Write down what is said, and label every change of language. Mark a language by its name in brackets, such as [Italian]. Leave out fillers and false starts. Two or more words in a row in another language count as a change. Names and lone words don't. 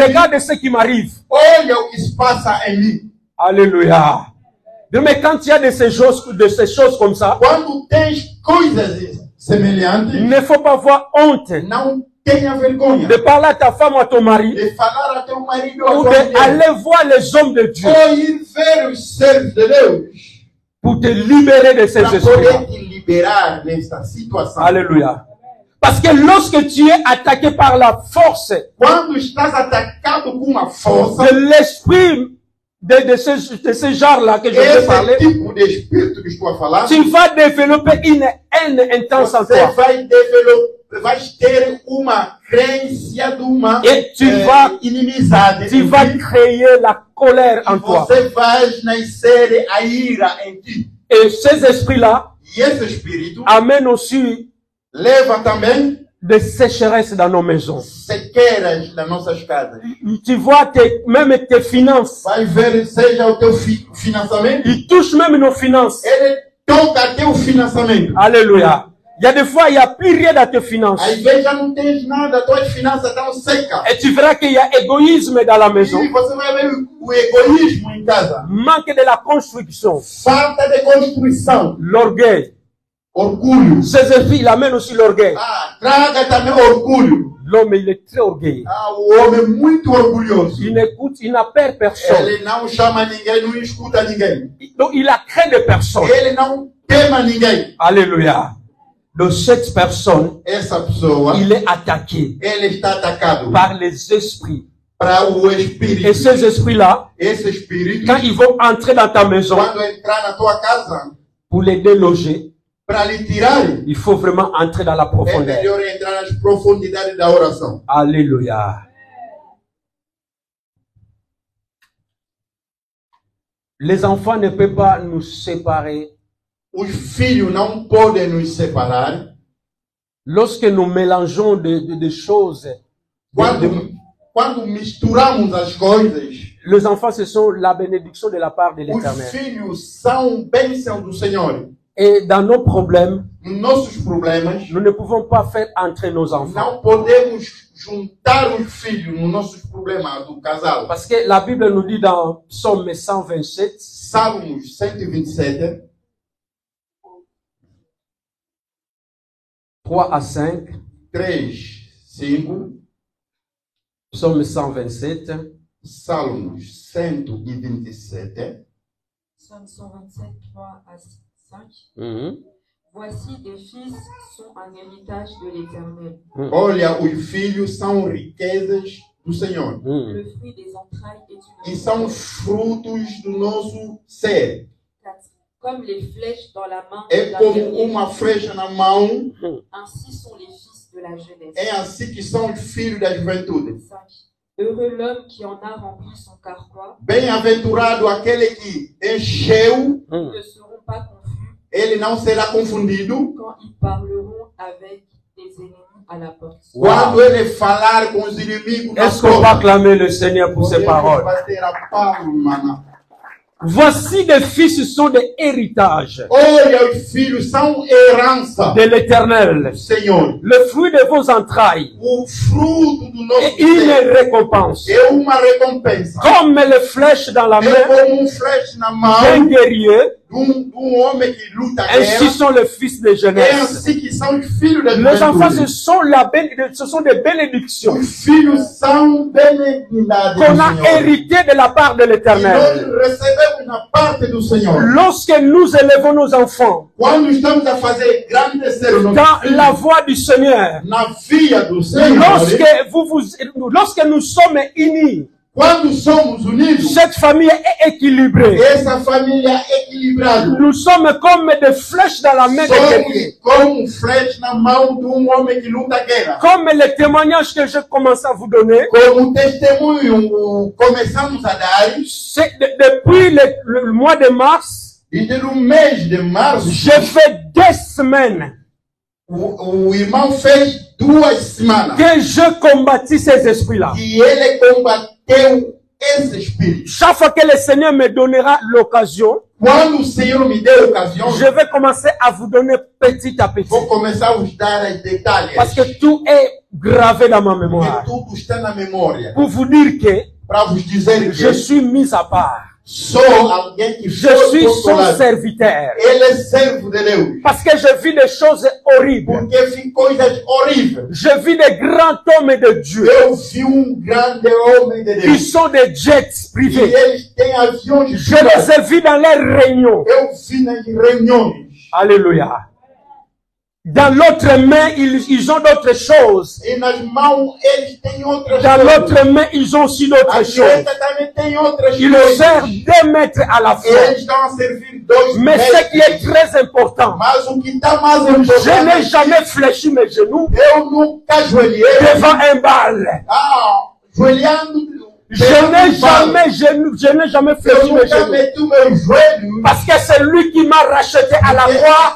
[French] regarde ce qui m'arrive. [Portuguese] olha o que se passa em mim. [French] Alléluia. Mais quand il y a de ces choses comme ça, [Portuguese] Quando tens coisas semelhantes, [French] il ne faut pas avoir honte [Portuguese] não tenha vergonha [French] de parler à ta femme ou à ton mari, [Portuguese] de falar a teu marido ou ou a tua mulher, [French] d'aller voir les hommes de Dieu [Portuguese] ou ir ver os servos de Deus [French] pour te libérer de ces [Portuguese] para [French] esprits. [Portuguese] poder te liberar desta situação. [French] Alléluia. Parce que lorsque tu es attaqué par la force [Portuguese] Quando estás atacado com uma força, [French] de l'esprit de ce genre-là que je vais parler, [Portuguese] esse tipo de espírito que estou a falar, [French] tu vas développer une haine intense en [Portuguese] você [French] toi. [Portuguese] vai ter uma crença de uma [French] Et tu vas, [Portuguese] inimizade. [French] tu vas créer la colère en toi. [Portuguese] Você vai nascer a ira em ti. [French] Et ces esprits-là [Portuguese] E esse espírito [French] amènent aussi [Portuguese] leva também [French] des sécheresses dans nos maisons. [Portuguese] sequeiras nas nossas casas. [French] Tu vois même tes finances. [Portuguese] Vai ver, seja o teu financiamento, [French] Il touche même nos finances. [Portuguese] ele toca teu financiamento. [French] Alléluia. Il y a des fois, il n'y a plus rien dans tes finances. [Portuguese] Às vezes já não tens nada, tuas finanças estão secas. [French] Et tu verras qu'il y a égoïsme dans la maison. [Portuguese] E você vai ver o egoísmo em casa. [French] Manque de la construction. [Portuguese] Falta de construção. [French] L'orgueil. [Portuguese] Orgulho. [French] Ces esprits, il amène aussi l'orgueil. [Portuguese] Ah, traga também orgulho. [French] L'homme, il est très orgueilleux. [Portuguese] Ah, o homem é muito orgulhoso. [French] Il n'écoute, il n'a peur de personne. [Portuguese] Ele não chama ninguém, não escuta ninguém. [French] Donc, il a craint de personne. [Portuguese] Ele não tema ninguém. [French] Alléluia. Donc, cette personne, [Portuguese] Essa pessoa, [French] il est attaqué [Portuguese] ele está atacado [French] par les esprits. [Portuguese] para o espírito. [French] Et ces esprits-là, [Portuguese] Esse espírito, [French] quand ils vont entrer dans ta maison [Portuguese] quando entrar na tua casa, [French] pour les déloger, [Portuguese] para lhe tirar, [French] il faut vraiment entrer dans la [Portuguese] é [French] profondeur. [Portuguese] melhor entrar nas profundidades da oração. [French] Alléluia. Les enfants ne peuvent pas nous séparer. [Portuguese] Os filhos não podem nos separar. [French] Lorsque nous mélangeons des choses, [Portuguese] Quando misturamos as coisas, [French] les enfants, ce sont la bénédiction de la part de [Portuguese] os [French] l'Éternel. [Portuguese] filhos são bênção do Senhor. [French] Et dans nos problèmes, [Portuguese] Nos nossos problemas, [French] nous ne pouvons pas faire entrer nos enfants. [Portuguese] não podemos juntar os filhos nos nossos problemas do casal. [French] Parce que la Bible nous dit dans Psaume 127, [Portuguese] Salmos 127, [French] 3 à 5, [Portuguese] 3, 5, [French] Psaume 127, [Portuguese] Salmos 127, [French] Psaume 127, 3 à 5. mhm. Voici des fils sont un héritage de l'Éternel. [Portuguese] olha, os filhos são riquezas do Senhor. [French] Le fruit des entrailles est [Portuguese] E [French] une [Portuguese] são frutos do nosso ser. [French] 4. comme les flèches dans la main [Portuguese] é [French] d'un [Portuguese] como [French] guerrier. [Portuguese] uma flecha na mão, [French] Ainsi sont les fils de la jeunesse. [Portuguese] é assim que são os filhos da juventude. [French] 5. Heureux l'homme qui en a rempli son carquois. [Portuguese] Bem-aventurado aquele que encheu, [French] Ils ne seront pas confus [Portuguese] ele não será confundido [French] quand ils parleront avec des ennemis à la porte. [Portuguese] quando ele falar com os inimigos na [French] Est-ce qu'on va [Portuguese] porta. [French] acclamer le Seigneur pour ces [Portuguese] Podemos [French] paroles? [Portuguese] bater a palma na... [French] Voici des fils sont des héritages [Portuguese] Olha, os filhos são herança [French] de l'Éternel, [Portuguese] do Senhor. [French] le fruit de vos entrailles [Portuguese] O fruto do nosso [French] et une [Portuguese] ser [French] récompense. [Portuguese] é uma recompensa. [French] Comme les flèches dans la [Portuguese] É [French] main [Portuguese] como flecha na [French] d'un [Portuguese] mão [French] guerrier, [Portuguese] de homem que luta a [French] ainsi [Portuguese] guerra. [French] sont les fils de [Portuguese] É [French] jeunesse. [Portuguese] assim que são os filhos da [French] Les enfants, [Portuguese] juventude. [French] ce sont des bénédictions [Portuguese] Os filhos são benignidade do [French] qu'on a [Portuguese] Senhor. [French] hérité de la part de [Portuguese] E nós [French] l'Éternel. [Portuguese] recebemos na parte do Senhor. [French] Lorsque nous élevons nos enfants [Portuguese] Quando estamos a fazer grandecer o nosso [French] dans [Portuguese] filho, [French] la voie du Seigneur, [Portuguese] na via do Senhor, [French] lorsque nous sommes unis, [Portuguese] quando somos unidos, [French] cette famille est équilibrée. [Portuguese] essa família é equilibrada. [French] Nous sommes comme des flèches dans la main des guerriers. [Portuguese] Somos como flecha na mão de homem que luta a guerra. [French] Comme les témoignages que je commence à vous donner, [Portuguese] Como testemunho começamos a dar, [French] c'est depuis le mois de mars, [Portuguese] e no mês de março, [French] j'ai fait 2 semaines [Portuguese] o irmão fez 2 semanas [French] que je combattis ces esprits-là. [Portuguese] que ele combateu esse espírito. [French] Chaque fois que le Seigneur me donnera l'occasion, [Portuguese] Quando o Senhor me deu ocasião, [French] je vais commencer à vous donner petit à petit. [Portuguese] vou começar a vos dar os detalhes. [French] Parce que tout est gravé dans ma mémoire. [Portuguese] Porque tudo está na memória. [French] Pour vous dire que [Portuguese] Para vos dizer que [French] je suis mis à part. [Portuguese] sou alguém que [French] Je [Portuguese] foi [French] suis son [Portuguese] consolado. [French] serviteur. [Portuguese] Ele é servo de Deus. [French] Parce que je vis des choses horribles. [Portuguese] Porque vi coisas horríveis. [French] Je vis des grands hommes de Dieu. [Portuguese] Eu vi grande homem de [French] Ils [Portuguese] Deus. [French] sont des jets [Portuguese] E [French] privés. [Portuguese] eles têm aviões [French] Je les ai vus dans leurs réunions. [Portuguese] Eu vi nas reuniões. [French] Alléluia. Dans l'autre main, ils ont d'autres choses. [Portuguese] E nas mãos eles têm outras [French] Dans [Portuguese] coisas. [French] l'autre main, ils ont aussi d'autres [Portuguese] A [French] choses. [Portuguese] direita também tem outras [French] Ils [Portuguese] coisas. [French] servent 2 mètres à la fois. [Portuguese] Eles estão a servir 2 [French] Mais ce qui est [Portuguese] metros. [French] très important, [Portuguese] Mas o que está mais [French] je n'ai [Portuguese] importante, [French] jamais fléchi mes genoux [Portuguese] eu nunca ajoelhei. [French] devant un bal. [Portuguese] Ajoelhando. [French] Je n'ai jamais [Portuguese] Eu [French] fléchi mes [Portuguese] nunca [French] genoux. [Portuguese] meti o meu joelho. [French] Parce que c'est lui qui m'a racheté à la croix.